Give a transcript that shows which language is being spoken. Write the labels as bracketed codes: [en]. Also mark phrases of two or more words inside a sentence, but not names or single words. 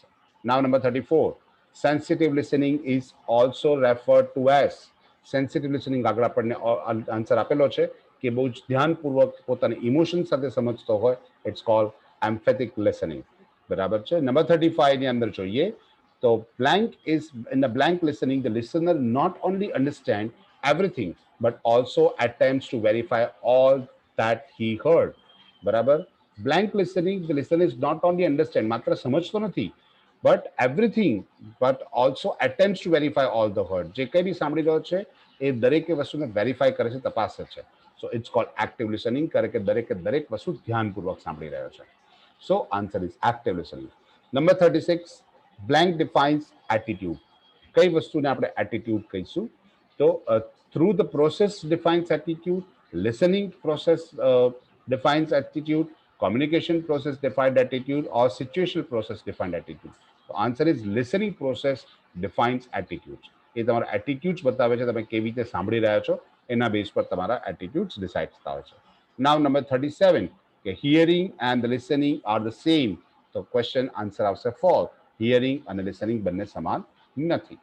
[en] now number 34, sensitive listening is also referred to as. sensitive listening [gu] આગળ આપણને આન્સર આપેલો છે કે બહુ જ ધ્યાનપૂર્વક પોતાની ઇમોશન સાથે સમજતો હોય, [en] it's call empathic listening, [gu] બરાબર છે. નંબર 35 ની અંદર જોઈએ તો [en] blank is in the blank listening, the listener not only understand everything but also attempts to verify all that he heard, બરાબર. blank listening, the listener is not only understand, [gu] માત્ર સમજતો નથી, [en] but everything but also attempts to verify all the heard, [gu] જે કંઈ બી સાંભળી રહ્યો છે એ દરેકે વસ્તુને વેરીફાઈ કરે છે, તપાસે છે. [en] so it's called active listening, [gu] કરે કે દરેકે દરેક વસ્તુ ધ્યાનપૂર્વક સાંભળી રહ્યો છે. [en] so answer is active listening. Number 36, blank defines attitude. [gu] કઈ વસ્તુને આપણે એટીટ્યુડ કહીશું? તો [en] through the process defines attitude, listening process defines attitude, લિસનિંગ પ્રોસેસ ડિફાઇન્સ એટીટ્યુડ, communication process defined attitude, or situational process defined attitude. તો answer is listening process defines attitude. [gu] એ તમારા એટીટ્યુડ્સ બતાવે છે, તમે કેવી રીતે સાંભળી રહ્યા છો એના બેઝ પર તમારા એટીટ્યુડ્સ ડિસાઇડ થતા હોય છે. [en] now number 37, કે hearing and listening are the same. [gu] તો [en] question answer [gu] આવશે ફોર. હિયરિંગ અને લિસનિંગ બંને સમાન નથી.